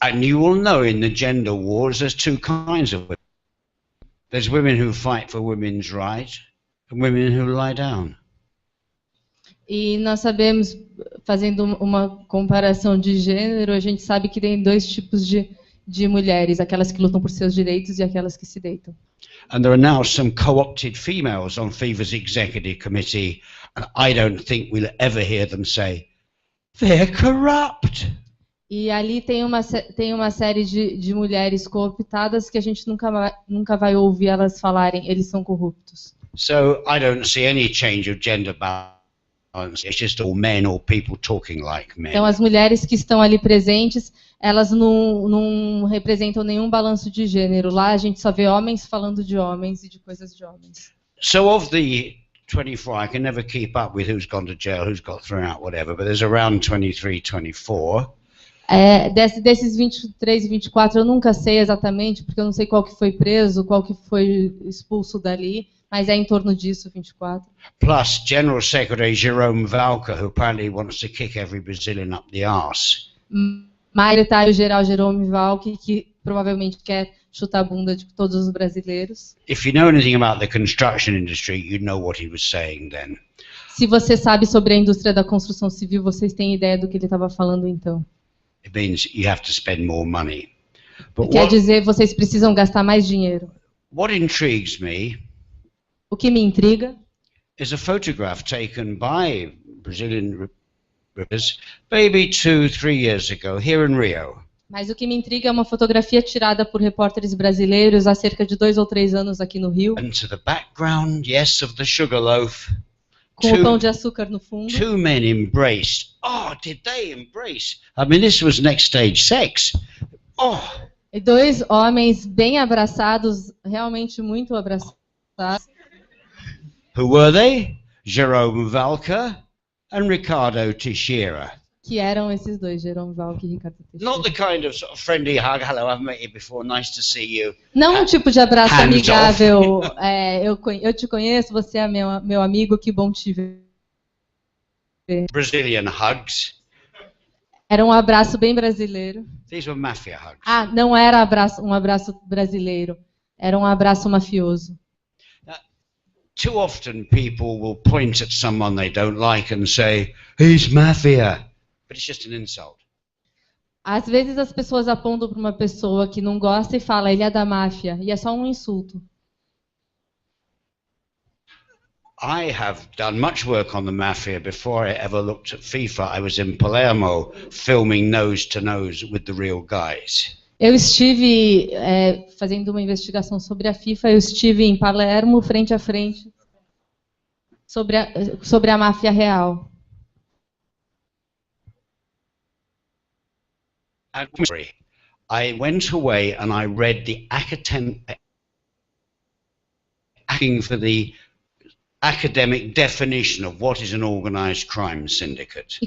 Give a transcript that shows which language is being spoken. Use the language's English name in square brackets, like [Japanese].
[English] And you will know in the gender wars there's two kinds of women. There's women who fight for women's rights and women who lie down. [Portuguese] E nós sabemos, fazendo uma comparação de gênero, a gente sabe que tem dois tipos de mulheres, aquelas que lutam por seus direitos e aquelas que se deitam. [English] And there are now some co-opted females on FIFA's executive committee, and I don't think we'll ever hear them say, they're corrupt. [Portuguese] E ali tem uma série de mulheres cooptadas que a gente nunca vai ouvir elas falarem, eles são corruptos. [English] So I don't see any change of gender balance. It's just all men or people talking like men. [Portuguese] Então as mulheres que estão ali presentes, elas não representam nenhum balanço de gênero. Lá a gente só vê homens falando de homens e de coisas de homens. [English] So of the 24, I can never keep up with who's gone to jail, who's got thrown out, whatever, but there's around 23, 24. [Portuguese] Desses 23 e 24 eu nunca sei exatamente, porque eu não sei qual que foi preso, qual que foi expulso dali, mas é em torno disso, 24. [English] Plus General Secretary Jerome Valcke, who apparently wants to kick every Brazilian up the arse. [Portuguese] Mais secretário-geral Jerome Valcke, que provavelmente quer chutar a bunda de todos os brasileiros. [English] If you know anything about the construction industry, you know what he was saying then. [Portuguese] Se você sabe sobre a indústria da construção civil, vocês têm ideia do que ele estava falando então. [English] It means you have to spend more money. But [Portuguese] Quer dizer, vocês precisam gastar mais dinheiro. [English] what intrigues me [Portuguese] O que me intriga [English] is a photograph taken by Brazilian reporters maybe 2-3 years ago here in Rio. [Portuguese] Mas o que me intriga é uma fotografia tirada por repórteres brasileiros há cerca de 2 ou 3 anos aqui no Rio, [English] And to the background, yes, of the sugar loaf, [Portuguese] com o pão de açúcar no fundo. [English] two men embraced. Oh, did they embrace? I mean, this was next stage sex. Oh, [Portuguese] E 2 homens bem abraçados, realmente muito abraçados. [English] who were they? Jerome Valcke and Ricardo Teixeira. [Portuguese] Que eram esses dois, Jerome Valcke e Ricardo Teixeira. [English] Not the kind of sort of friendly hug. Hello, I've met you before. Nice to see you. [Portuguese] Não um tipo de abraço [English] Hands [Portuguese] amigável. Eu te conheço, você é meu amigo, que bom te ver. [English] Brazilian hugs. [Portuguese] Era um abraço bem brasileiro. [English] These were mafia hugs. [Portuguese] Ah, não era um abraço brasileiro. Era um abraço mafioso. [English] Too often people will point at someone they don't like and say, he's mafia. But it's just an insult. [Portuguese] Às vezes as pessoas apontam para uma pessoa que não gosta e falam, ele é da máfia. E é só um insulto. [English] I have done much work on the mafia before I ever looked at FIFA. I was in Palermo filming nose to nose with the real guys. [Portuguese] Eu estive fazendo uma investigação sobre a FIFA, eu estive em Palermo, frente a frente, sobre a máfia real. [English] And I went away and I read the academic definition of what is an organized crime syndicate.